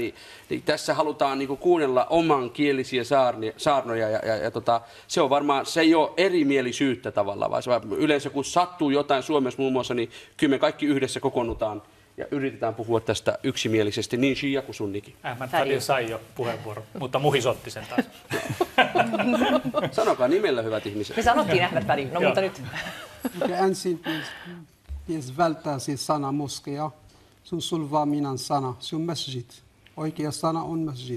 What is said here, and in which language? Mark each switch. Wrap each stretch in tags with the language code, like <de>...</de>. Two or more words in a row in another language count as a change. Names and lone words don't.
<fi>Niin tässä halutaan niin kuin kuunnella omankielisiä saarnoja ja se on varmaan, se ei ole erimielisyyttä tavallaan, vaan yleensä kun sattuu jotain Suomessa muun muassa, niin kyllä me kaikki yhdessä kokoonnutaan ja yritetään puhua tästä yksimielisesti, niin shia kuin sunnikin. Ahmad Fadil sai jo puheenvuoron, mutta Muhis otti sen taas. Sanokaa nimellä, hyvät ihmiset. Me sanottiin Ahmad Fadil, no mutta nyt. Ensin pitäisi välttää siis sana moskea. Se on solvaaminen sana. Se on masjid. Oikea sana on masjid.</fi>